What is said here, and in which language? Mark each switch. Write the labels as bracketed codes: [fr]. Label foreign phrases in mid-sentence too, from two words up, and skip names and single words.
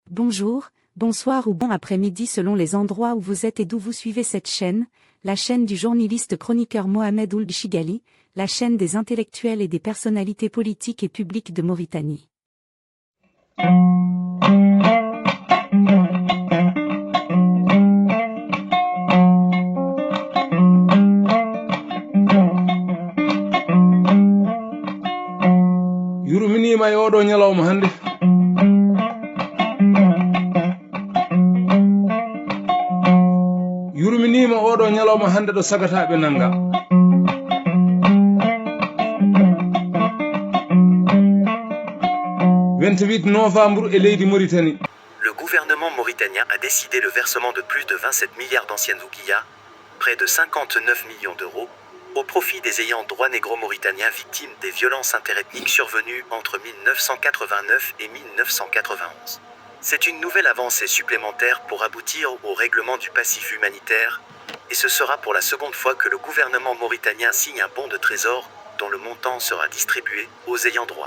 [fr] Bonjour, bonsoir ou bon après-midi selon les endroits où vous êtes et d'où vous suivez cette chaîne, la chaîne du journaliste chroniqueur Mohamed Ould Chigali, la chaîne des intellectuels et des personnalités politiques et publiques de Mauritanie. [ff] Yurminima e oɗo ñalawma hande yurminima oɗo ñalawma hande ɗo sagataɓe nanga novembre e leydi Mauritanie. [fr] Le gouvernement mauritanien a décidé le versement de plus de 27 milliards d'anciennes ouguiyas, près de 59 millions d'euros, au profit des ayants droit négro-mauritaniens victimes des violences interethniques survenues entre 1989 et 1991. C'est une nouvelle avancée supplémentaire pour aboutir au règlement du passif humanitaire, et ce sera pour la seconde fois que le gouvernement mauritanien signe un bon de trésor dont le montant sera distribué aux ayants droit.